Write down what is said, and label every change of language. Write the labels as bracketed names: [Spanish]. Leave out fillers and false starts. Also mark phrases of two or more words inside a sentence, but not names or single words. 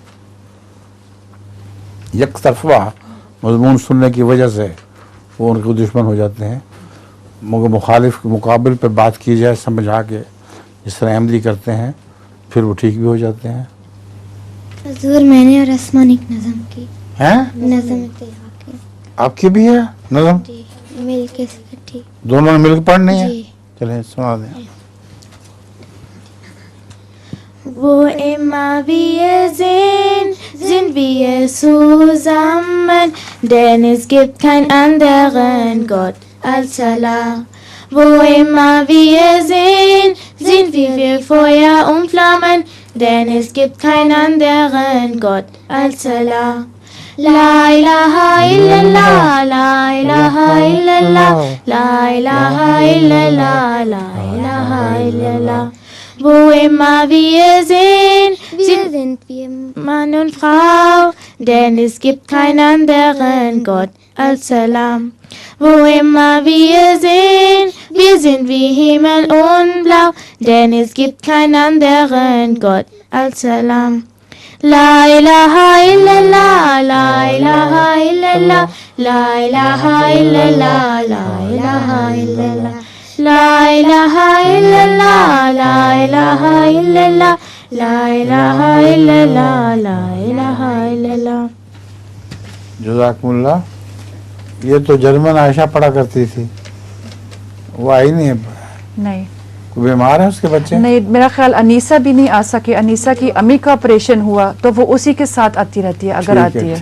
[Urdu] یک طرفہ مضمون سننے کی وجہ سے وہ ان کو دشمن ہو جاتے ہیں، مگر مخالف کے مقابل پہ بات کی جائے سمجھا کے جس طرح احمدی کرتے ہیں پھر وہ ٹھیک بھی ہو جاتے ہیں۔ حضور میں نے اور اسمان ایک نظم کی ہیں نظم کی آپ کی بھی ہے نظم؟ جی مل کے ٹھیک دونوں نے مل کے پڑھنی ہے؟ جی۔ چلیں سنا دیں۔ [German] Wo immer wir sind wir zusammen, denn es gibt keinen anderen Gott als Allah. Wo immer wir sind wir Feuer und Flammen, denn es gibt keinen anderen Gott als Allah. [Arabic] لا إله إلا الله، لا إله إلا الله، لا إله إلا الله، لا إله إلا الله. [German] Wo immer wir sind wir Mann und Frau, denn es gibt keinen anderen Gott als Allah. Wo immer wir sind wie Himmel und Blau, denn es gibt keinen anderen Gott als Allah. [Arabic] لا إله إلا الله، لا إله إلا الله، لا إله إلا الله، لا إله إلا الله. لا إله إلا الله، لا إله إلا الله، لا إله إلا الله، لا إله إلا الله. جزاکم اللہ۔ [Urdu] یہ تو جرمن عائشہ پڑھا کرتی تھی، وہ آئی نہیں ہے؟ نہیں کوئی بیمار ہے اس کے بچے؟ نہیں، میرا خیال انیسہ بھی نہیں آ سکے، انیسہ کی امی کا آپریشن ہوا تو وہ اسی کے ساتھ آتی رہتی ہے اگر آتی ہے۔